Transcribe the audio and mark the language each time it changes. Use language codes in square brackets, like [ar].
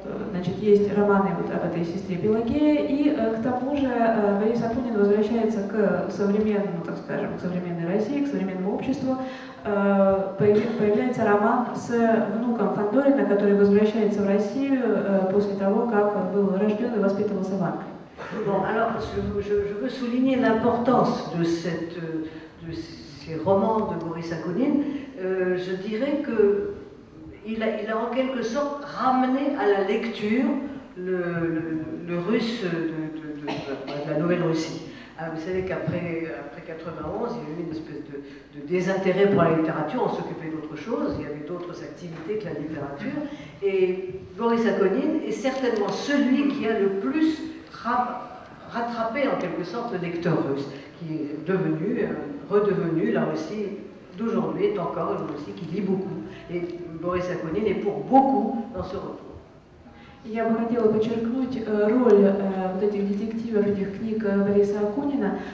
[ru] Значит, есть романы вот об этой сестре Пелагее, и к тому же Борис Акунин возвращается к современному, так скажем, к современной России, к современному обществу. Появляется роман с внуком Ван Дорена, который возвращается в Россию после того, как он был рожден и воспитывался в Англии. [fr] Bon, alors je veux souligner l'importance de ces romans de Boris Akonin. Je dirais qu'il a en quelque sorte ramené à la lecture le russe de la Nouvelle-Russie. Vous savez qu'après 91, il y a eu une espèce de désintérêt pour la littérature, on s'occupait d'autre chose, il y avait d'autres activités que la littérature, et Boris Akonin est certainement celui qui a le plus rattrapé en quelque sorte le lecteur russe, qui est redevenu, là aussi, d'aujourd'hui, est encore lui aussi qui lit beaucoup. Et Boris Akonin est pour beaucoup dans ce retour. [ru] Я бы хотела подчеркнуть роль вот этих детективов, этих книг Бориса Акунина.